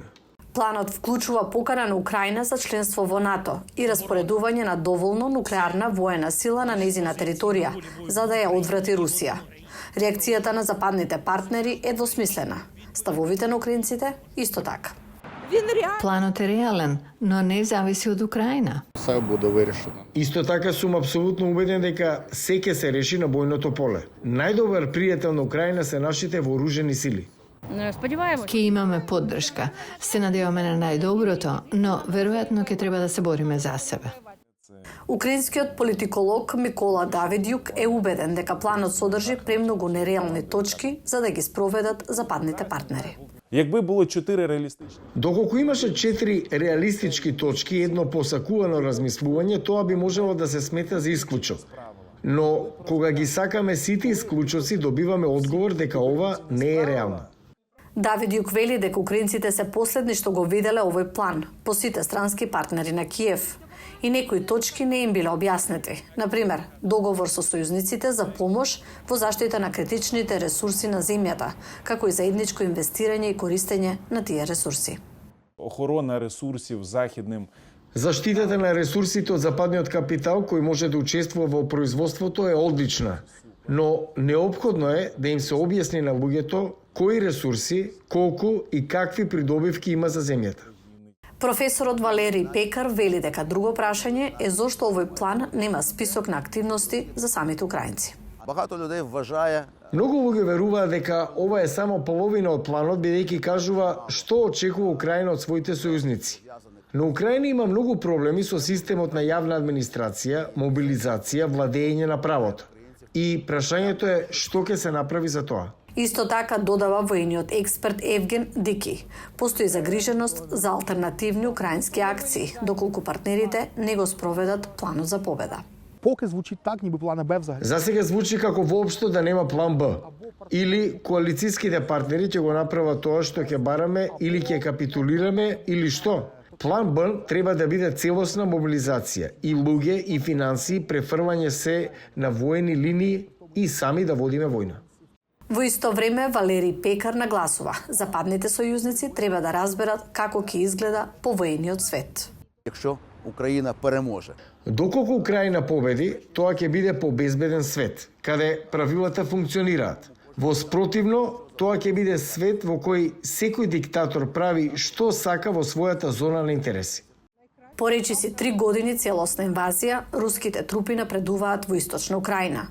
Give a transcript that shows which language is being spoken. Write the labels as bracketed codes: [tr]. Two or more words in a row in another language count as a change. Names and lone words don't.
[mk] Планот вклучува покана на Украина за членство во НАТО и распоредување на доволно нуклеарна воена сила на нејзина територија, за да ја одврати Русија. Реакцијата на западните партнери е двосмислена. Ставовите на украинците исто така. Планот е реален, но не зависи од Украина. [uk] Се буде вирішено. [mk] Исто така сум апсолутно убеден дека се ќе се реши на бојното поле. Најдобар пријател на Украина се нашите вооружени сили. Ке имаме поддршка. Се надеваме на најдоброто, но веројатно ќе треба да се бориме за себе. Украинскиот политиколог Микола Давидјук е убеден дека планот содржи премногу нереални точки за да ги спроведат западните партнери. [uk] Якби було 4 реалістичні. [mk] Доколку имаше 4 реалистички точки и едно посакувано размислување, тоа би можело да се смета за исклучок. Но кога ги сакаме сите исклучоци, добиваме одговор дека ова не е реално. Давидјук вели дека украинците се последни што го виделе овој план по сите странски партнери на Киев и некои точки не им биле објаснети. Например, договор со сојузниците за помош во заштита на критичните ресурси на земјата, како и заедничко инвестирање и користење на тие ресурси. [uk] Охорона ресурсів західним. [mk] Заштитата на ресурсите од западниот капитал кој може да учествува во производството е одлична, но неопходно е да им се објасни на луѓето кои ресурси, колку и какви придобивки има за земјата. Професорот Валери Пекар вели дека друго прашање е зошто овој план нема список на активности за самите украинци. [uk] Багато людей вважає. [mk] Многу луѓе веруваат дека ова е само половина од планот, бидејќи кажува што очекува Украина од своите сојузници. Но Украина има многу проблеми со системот на јавна администрација, мобилизација, владење на правото. И прашањето е што ќе се направи за тоа. Исто така додава воениот експерт Евген Дики. Постои загриженост за алтернативни украински акции, доколку партнерите не го спроведат планот за победа. [uk] Поки звучить так, ніби плана Б взагалі. [mk] За сега звучи како воопшто да нема план Б. Или коалициските партнери ќе го направат тоа што ќе бараме, или ќе капитулираме, или што? План Б треба да биде целосна мобилизација и луѓе и финансии, префрвање се на воени линии и сами да водиме војна. Во исто време Валери Пекар нагласува, западните сојузници треба да разберат како ќе изгледа повоениот свет. [uk] Якщо Україна переможе. [mk] Доколку Украина победи, тоа ќе биде побезбеден свет, каде правилата функционираат. Во спротивно, тоа ќе биде свет во кој секој диктатор прави што сака во својата зона на интереси. Поречиси 3 години целосна инвазија, руските трупи напредуваат во источна Украина.